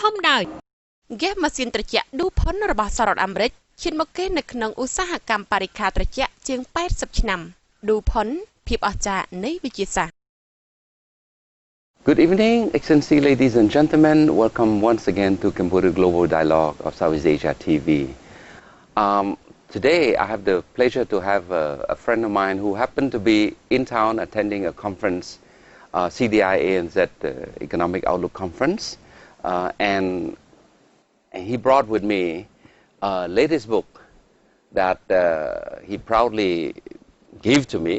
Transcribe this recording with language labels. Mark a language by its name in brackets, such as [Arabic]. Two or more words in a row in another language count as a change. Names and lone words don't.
[Khmer] ហើយ Gas ម៉ាស៊ីនត្រជាក់ DuPont របស់សហរដ្ឋអាមេរិកឈានមកគេនៅក្នុងឧស្សាហកម្មបរិក្ខារត្រជាក់ជាង80ឆ្នាំ DuPont ភាពអស្ចារ្យនៃវិទ្យាសាស្ត្រ [English] Good evening, Excellency, ladies and gentlemen. Welcome once again to Cambodia Global Dialogue of Southeast Asia TV. Today, I have the pleasure to have a friend of mine who happened to be in town attending a conference, CDI ANZ Economic Outlook Conference, and he brought with me a latest book that he proudly gave to me.